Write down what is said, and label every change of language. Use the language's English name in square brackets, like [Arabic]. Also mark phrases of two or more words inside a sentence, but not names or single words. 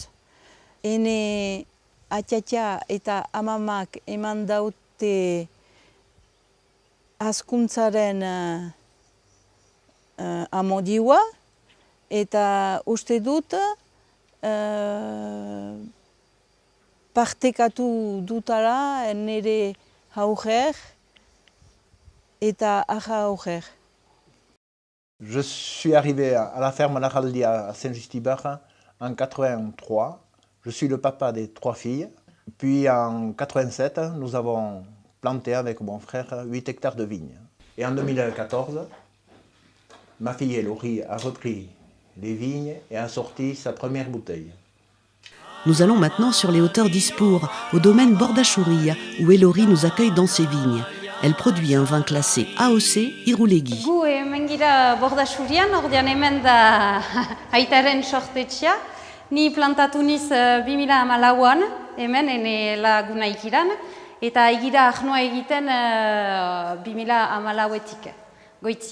[Basque] Ene atxatxa eta amamak eman daute hazkuntzaren amodioa, eta uste dut partekatu dutala nire hauger eta ahauger. [French] Je suis arrivé à la ferme Laraldia à Saint-Just-Ibar en 83. Je suis le papa des 3 filles. Puis en 87, nous avons planté avec mon frère 8 hectares de vignes. Et en 2014, ma fille Elori a repris les vignes et a sorti sa première bouteille. Nous allons maintenant sur les hauteurs d'Ispour, au domaine Bordachouria, où Elori nous accueille dans ses vignes. Elle produit un vin classé AOC Irulegi. [Basque] Gu hemen gira Bordaxurian, ordean hemen da aitaren sortetxea. Ni plantatu niz 2014an, hemen ene laguna ikiran, eta egira ahnoa egiten 2014etik, goitzi.